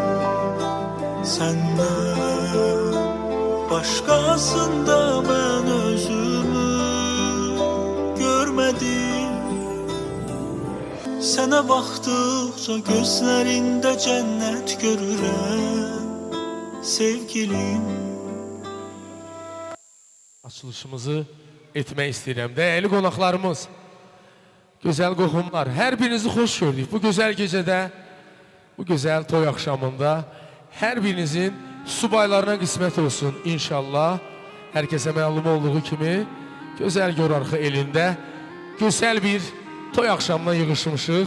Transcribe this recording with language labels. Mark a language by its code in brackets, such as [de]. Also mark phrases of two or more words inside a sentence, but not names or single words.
[tr] Senden başkasında ben özümü görmedim. Sana baktıkça gözlerinde cennet görürüm sevgilim. [az] Açılışımızı etmək istəyirəm. Dəyərli qonaqlarımız, gözəl qohumlar, hər birinizi xoş gördük. Bu gözəl gecədə, bu gözəl toy axşamında hər birinizin subaylarına qismət olsun inşallah. Hər kəsə məlum olduğu kimi gözəl Görarxı elində gözəl bir toy axşamına yığışmışıq.